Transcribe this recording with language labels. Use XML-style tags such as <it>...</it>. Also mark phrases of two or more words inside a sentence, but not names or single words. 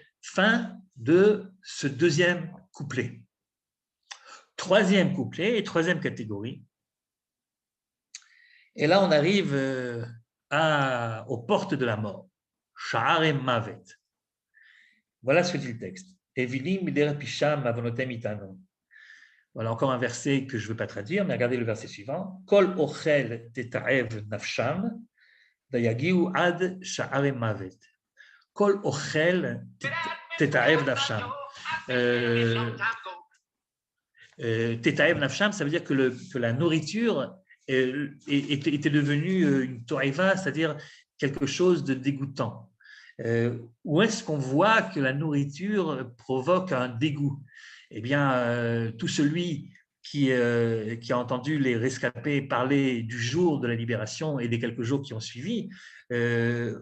<fr>Fin de ce deuxième couplet. Troisième couplet et troisième catégorie. Et là, on arrive aux portes de la mort.</fr> <he>שערי מות.</he> <fr>Voilà ce que dit le texte.</fr> <he>אוילים מדרך פשעם ומעונותיהם יתענו.</he> <fr>Voilà encore un verset que je ne veux pas traduire, mais regardez le verset suivant.</fr> <he>כל אוכל תתעב נפשם, ויגיעו עד שערי מות. כל אוכל תתעב נפשם. תתעב נפשם,</he> <fr>ça veut dire que la nourriture était devenue une to'eva, c'est-à-dire quelque chose de dégoûtant. Où est-ce qu'on voit que la nourriture provoque un dégoût? Eh bien, tout celui qui a entendu les rescapés parler du jour de la libération et des quelques jours qui ont suivi, se</fr>